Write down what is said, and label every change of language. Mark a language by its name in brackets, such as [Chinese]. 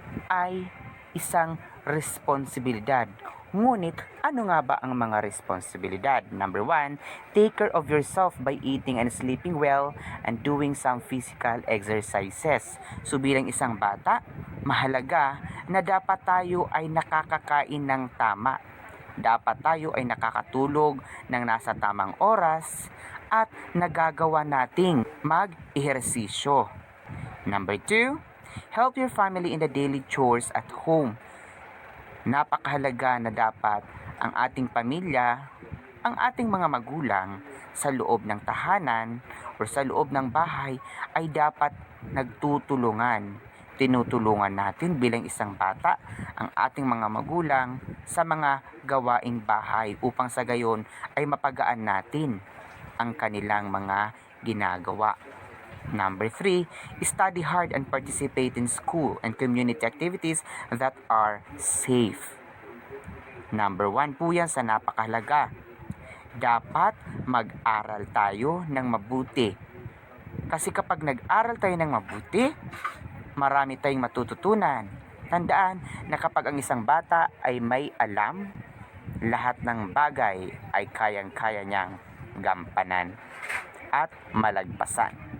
[Filipino] ay isang responsibilidad. Ngunit, ano nga ba ang mga responsibilidad? [English] Number 1, take care of yourself by eating and sleeping well and doing some physical exercises. [Filipino] So bilang isang bata, mahalaga na dapat tayo ay nakakakain ng tama. Dapat tayo ay nakakatulog ng nasa tamang oras at nagagawa nating mag-ehersisyo. [English] Number 2, help your family in the daily chores at home. [Filipino] Napakahalaga na dapat ang ating pamilya, ang ating mga magulang sa loob ng tahanan o sa loob ng bahay ay dapat nagtutulungan. Tinutulungan natin bilang isang bata ang ating mga magulang sa mga gawaing bahay upang sa gayon ay mapagaan natin ang kanilang mga ginagawa. [English] Number 3, study hard and participate in school and community activities that are safe. [Filipino] Number 1 po yan sa napakahalaga. Dapat mag-aral tayo ng mabuti. Kasi kapag nag-aral tayo ng mabuti, marami tayong matututunan. Tandaan na kapag ang isang bata ay may alam, lahat ng bagay ay kayang-kaya niyang gampanan at malagpasan.